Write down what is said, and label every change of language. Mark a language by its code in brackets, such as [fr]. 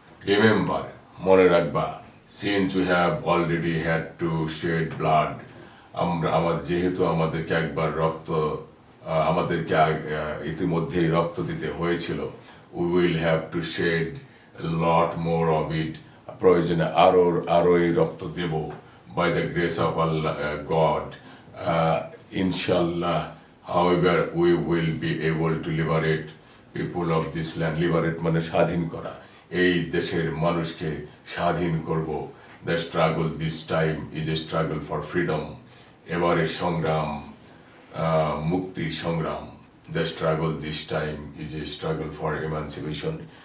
[en] remember, [bn] মনে রাখবা, [en] since you have already had to shed blood, [bn] যেহেতু আমাদেরকে একবার আমাদেরকে ইতিমধ্যেই রক্ত দিতে হয়েছিল, [en] we will have to shed lot more of it, [bn] প্রয়োজনে আরো এই রক্ত দেব। [en] By the grace of Allah god, ইনশাল্লাহ, however we will be able to liberate people of this land. [bn] Liberate মানে স্বাধীন করা, এই দেশের মানুষকে স্বাধীন করব। [en] The struggle this time is a struggle for freedom. [bn] এবারের সংগ্রাম মুক্তি সংগ্রাম। [en] The struggle this time is a struggle for emancipation.